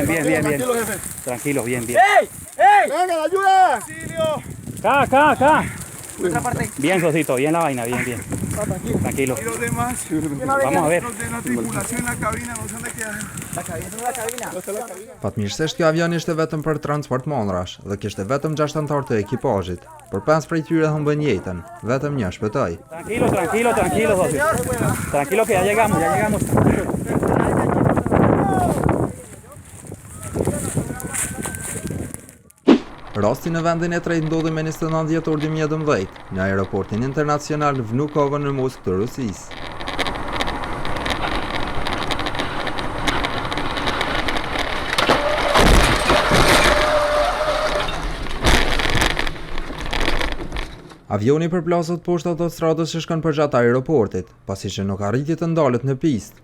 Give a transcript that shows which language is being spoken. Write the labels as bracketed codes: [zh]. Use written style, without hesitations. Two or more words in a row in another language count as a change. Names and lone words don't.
[es] Tranquilo, jefe. Tranquilo, bien. ¡Ey! ¡Venga, la ayuda! ¡Auxilio! Acá. Otra parte. Bien, Sosito, bien la vaina, bien. Tranquilo. Y los demás, Vamos a ver. los de la tripulación en la cabina, no sé dónde quedan. La cabina. [sq] Fatmirësisht ky avion ishte vetëm për transport mondrash dhe kishte vetëm 6 anëtar të ekipazhit. Por 5 prej tyre humbën jetën, vetëm një shpëtoi. [es] Tranquilo, Sosito. Tranquilo que ya llegamos. [sq] Rasti në vendin e tretë ndodhi me 29 dhjetor 2011 në aeroportin internacional Vnukovo në Moskë të Rusisë. Avioni përplasët poshtë autostradës që shkon përgjatë aeroportit, pasi që nuk arriti të ndalet në pistë.